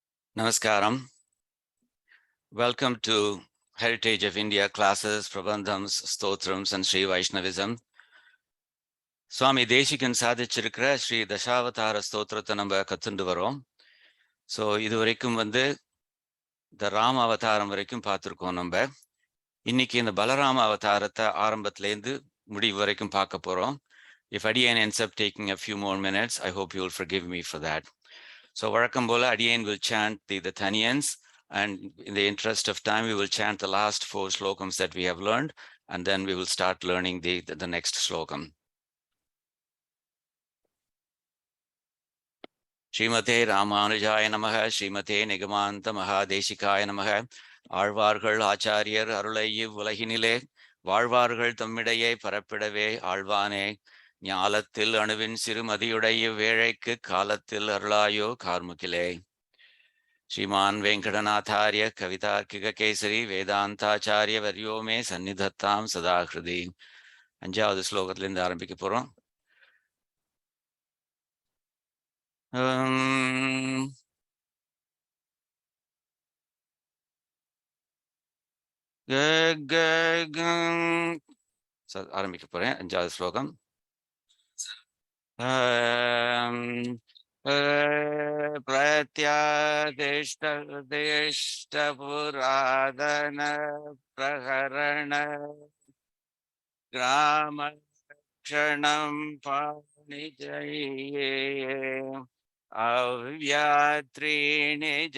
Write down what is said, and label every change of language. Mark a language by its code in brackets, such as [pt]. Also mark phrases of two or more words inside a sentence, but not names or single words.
[en] Namaskaram. Welcome to Heritage of India classes, Prabandhams, Stotrams and Srivaishnavism. [ta] Swami Desikan சாதிச்சிருக்கிற Sri Dashavatara Stotrத்தை நம்ம கத்துண்டு வரோம். ஸோ இது வரைக்கும் இந்த ராம அவதாரம் வரைக்கும் பார்த்துருக்கோம் நம்ம. இன்னைக்கு இந்த பலராம அவதாரத்தை ஆரம்பத்திலேருந்து முடிவு வரைக்கும் பார்க்க போறோம். [en] If Adiyan ends up taking a few more minutes, I hope you will forgive me for that. So [ta] வழக்கம் போல [en] Adiyan will chant the Thaniyans, and in the interest of time, we will chant the last 4 slokams that we have learned, and then we will start learning the next slokam. [sa] श्रीमते रामानुजाय नमः श्रीमते निगमान्त महादेशिकाय नमः, [ta] ஆழ்வார்கள் ஆச்சாரியர் அருளை இவ்வுலகினிலே வாழ்வார்கள் தம்மிடையே பரப்பிடவே ஆழ்வானே ஞாலத்தில் அணுவின் சிறுமதியுடைய வேழைக்கு காலத்தில் அருளாயோ கார்முகிலே. [sa] श्रीमान वेंकटनाथार्य कवितार्किक केसरी वेदांताचार्य वर्यो मे सन्निधत्ताम सदा हृदि. [ta] அஞ்சாவது ஸ்லோகத்திலிருந்து ஆரம்பிக்க போறோம். ஆரம்பிக்க போறேன். அஞ்சாவது ஸ்லோகம். [sa] प्रत्यादिष्टपुरादन प्रहरण ग्रामक्षणं पाणिजये अव्यात्रीणि